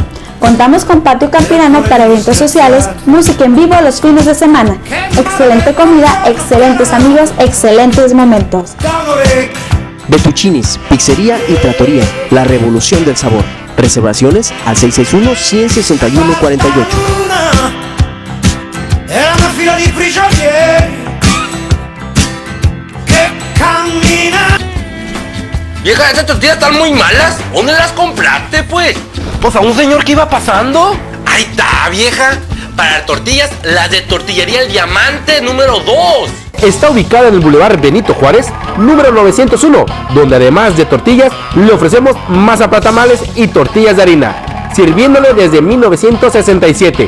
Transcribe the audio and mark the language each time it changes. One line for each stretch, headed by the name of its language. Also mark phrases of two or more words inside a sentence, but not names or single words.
Spanish: Contamos con patio campirano para eventos sociales, música en vivo los fines de semana. Excelente comida, excelentes amigos, excelentes momentos. Betuccinis, pizzería y trattoria, la revolución del sabor. Reservaciones al 661-161-48.
Italian: È una fila di prigionieri che cammina.
Spanish: Vieja, esas tortillas están muy malas. ¿Dónde las compraste, pues? Pues a un señor que iba pasando. Ahí está, vieja. Para tortillas, las de Tortillería El Diamante número 2. Está ubicada en el Boulevard Benito Juárez, número 901, donde además de tortillas, le ofrecemos masa para tamales y tortillas de harina, sirviéndole desde 1967.